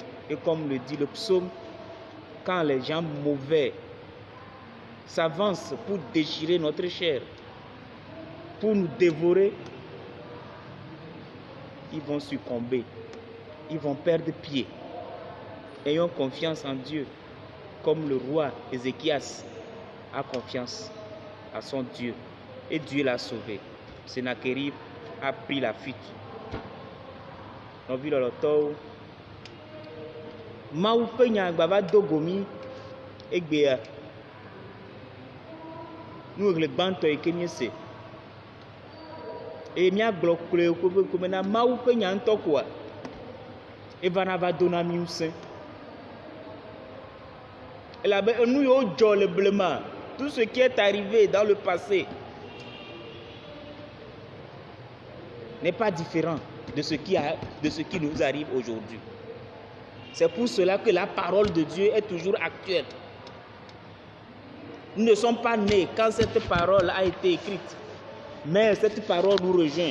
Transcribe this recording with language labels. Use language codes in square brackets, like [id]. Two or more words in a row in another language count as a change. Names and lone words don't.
[fr] Et comme le dit le psaume, quand les gens mauvais s'avancent pour déchirer notre chair, pour nous dévorer, ils vont succomber, ils vont perdre pied. Ayons confiance en Dieu, comme le roi Ézéchias a confiance à son Dieu. Et Dieu l'a sauvé. Sennacherib a pris la fuite. [ee] Novi lɔlɔtɔwo, Mawu ƒe nya gbava do gomi egbea. Nuɣle gbãtɔ yi ke míese. Eye míagblɔ kloe ƒe na Mawu ƒe nya ŋutɔ koa, evana va do na mí ŋusẽ. Elabe enu yiwo dzɔ le blema, [fr] tout ce qui est arrivé dans le passé n'est pas différent de ce qui nous arrive aujourd'hui. C'est pour cela que la parole de Dieu est toujours actuelle. Nous ne sommes pas nés quand cette parole a été écrite, mais cette parole nous rejoint.